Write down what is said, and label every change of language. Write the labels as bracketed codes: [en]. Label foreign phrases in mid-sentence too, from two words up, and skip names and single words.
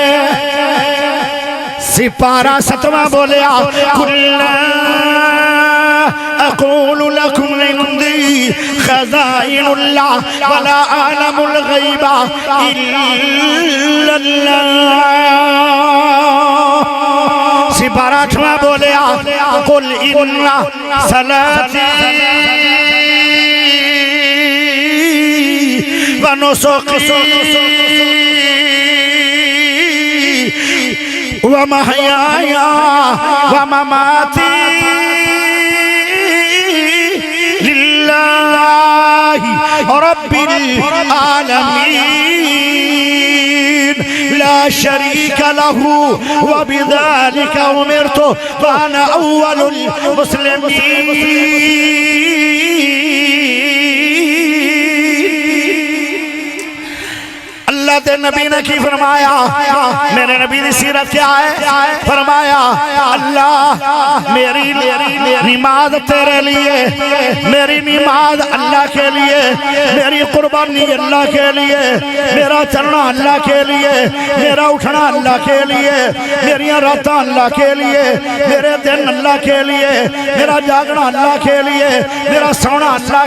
[pa] سپارہ ستواں بولیا [ar] کُلَّا أقول لكم عندي خزائن الله ولا أعلم الغيب إلا الله [pa] سپارہ بولیا [ar] قل إن صلاتي ونسكي ومحياي ومماتي لله رب العالمين لا شريك له وبذلك أمرت وأنا أول [pa] المسلمين اللہ تے نبی نے کی فرمایا میرے نبی دی سیرت کیا ہے فرمایا اللہ میری نماز تیرے لیے [ur] میری نماز اللہ کے لیے میری قربانی اللہ کے لیے میرا چلنا اللہ کے لیے میرا اٹھنا اللہ کے لیے میری راتاں اللہ کے لیے میرے دن اللہ کے لیے میرا جاگنا اللہ کے لیے میرا سونا اللہ